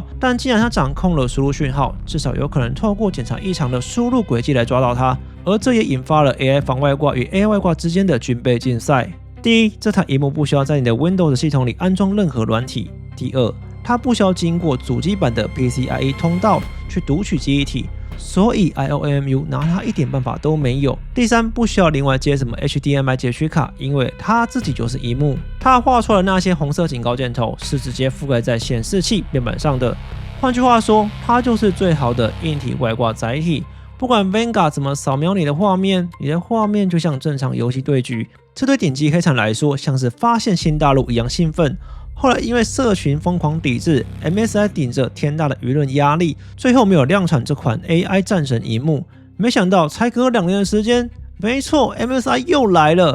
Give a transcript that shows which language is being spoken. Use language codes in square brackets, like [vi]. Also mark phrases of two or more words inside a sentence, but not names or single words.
[zh] 但既然它掌控了輸入訊號，至少有可能透過檢查異常的輸入軌跡來抓到它。而這也引發了 AI 防外掛與 AI 外掛之間的軍備競賽。第一，這台螢幕不需要在你的 Windows 系統裡安裝任何軟體。第二，它不需要經過主機版的 PCIe 通道去讀取記憶體，所以 IOMMU 拿它一點辦法都沒有。第三，不需要另外接什麼 HDMI 截取卡，因為它自己就是螢幕。它畫出來的那些紅色警告箭頭是直接覆蓋在顯示器面板上的。換句話說，它就是最好的硬體外掛載體。不管 Vanguard 怎麼掃描你的畫面，你的畫面就像正常遊戲對局。這對頂級黑產來說，像是發現新大陸一樣興奮。後來因為社群瘋狂抵制 ，MSI 頂着天大的輿論壓力，最後沒有量產這款 AI 戰神螢幕。沒想到才隔2年的時間，沒錯 ，MSI 又來了。